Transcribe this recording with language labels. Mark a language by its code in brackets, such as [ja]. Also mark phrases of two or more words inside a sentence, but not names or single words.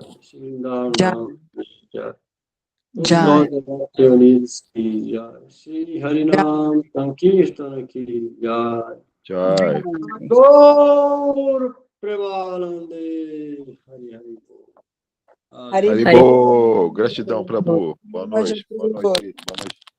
[hi] श्री वृन्दावन धाम की जय. Jai. की जय. श्री हरिनाम संकीर्तन की जय. Jai. [bn] গৌর প্রেমানন্দে. হরি হরি বোল. Hari হরি বোল. [pt] Gratidão, Prabhu. Boa noite. Boa noite. Boa noite.